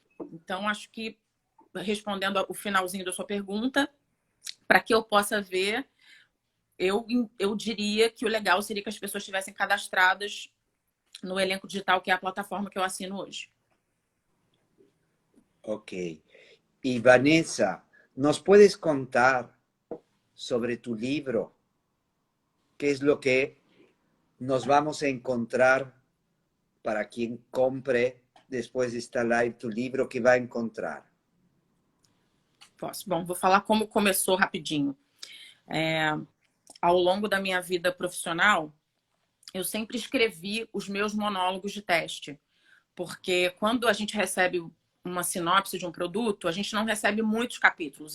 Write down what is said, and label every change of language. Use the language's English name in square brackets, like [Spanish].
[Portuguese] Então, acho que, respondendo o finalzinho da sua pergunta, para que eu possa ver, eu diria que o legal seria que as pessoas estivessem cadastradas no Elenco Digital, que é a plataforma que eu assino hoje. Ok. [Spanish] E, Vanessa, ¿nos puedes contar sobre tu livro? ¿Qué es lo que nos vamos a encontrar para quien compre después de esta live tu [Portuguese] livro, que vai encontrar? Posso. Bom, vou falar como começou rapidinho. Ao longo da minha vida profissional, eu sempre escrevi os meus monólogos de teste. Porque quando a gente recebe uma sinopse de um produto, a gente não recebe muitos capítulos.